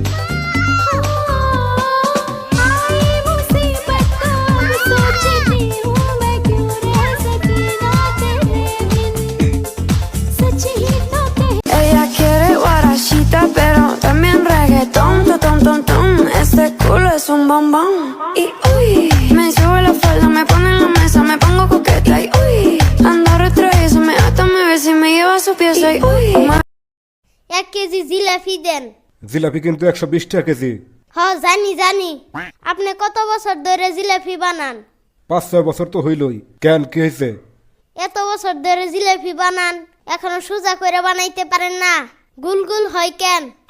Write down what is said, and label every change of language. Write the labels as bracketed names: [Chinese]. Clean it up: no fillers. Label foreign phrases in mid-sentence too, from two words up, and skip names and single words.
[Hindi] आई मुसीबत तो अब सोचती हूँ मैं क्यों रह सकी ना तेरे बिन। सच ही तो कहती [Spanish] Ella quiere guarachita, pero también reggaetón, tom, tom, tom, este culo es un bombón. Y uy, me sube la falda, me pone en la mesa, me pongo coqueta. Y uy, anda retraída, me ata, me besa y me lleva a su pieza. Y uy, [Bangla] 1 কেজি জিলাপি দেন। জিলাপি কিন্তু 120 টাকা কেজি। হ জানি আপনি কত বছর ধরে জিলাপি বানান? 5-6 বছর তো হইলই। কেন কি হয়েছে? এত বছর ধরে জিলাপি বানান, এখনো সোজা করে বানাইতে পারেন না, গুল গুল হয় কেন?